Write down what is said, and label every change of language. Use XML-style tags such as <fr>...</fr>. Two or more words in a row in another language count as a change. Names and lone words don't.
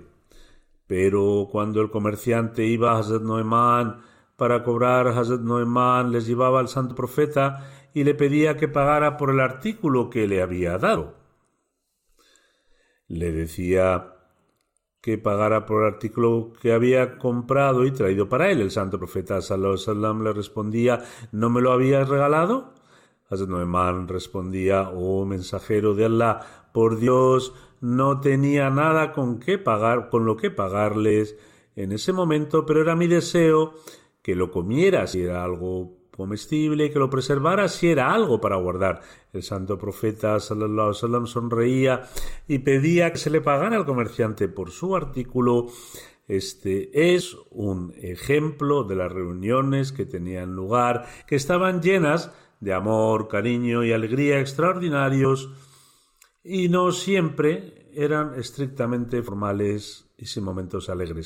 <es>Pero cuando el comerciante iba a Hazrat Noemán para cobrar, Hazrat Noemán les llevaba al santo profeta y le pedía que pagara por el artículo que le había dado. Le decía que pagara por el artículo que había comprado y traído para él. El santo profeta</es> <ar>صلى الله عليه وسلم</ar> <es>le respondía: ¿no me lo habías regalado? Hazrat Noemán respondía: oh mensajero de Allah, por Dios, no tenía nada con lo que pagarles en ese momento, pero era mi deseo que lo comiera si era algo comestible, que lo preservara si era algo para guardar. El santo profeta</es> <ar>صلى الله عليه وسلم</ar> <es>sonreía y pedía que se le pagara al comerciante por su artículo. Este es un ejemplo de las reuniones que tenían lugar, que estaban llenas de amor, cariño y alegría extraordinarios, y no siempre eran estrictamente formales y sin momentos alegres.</es>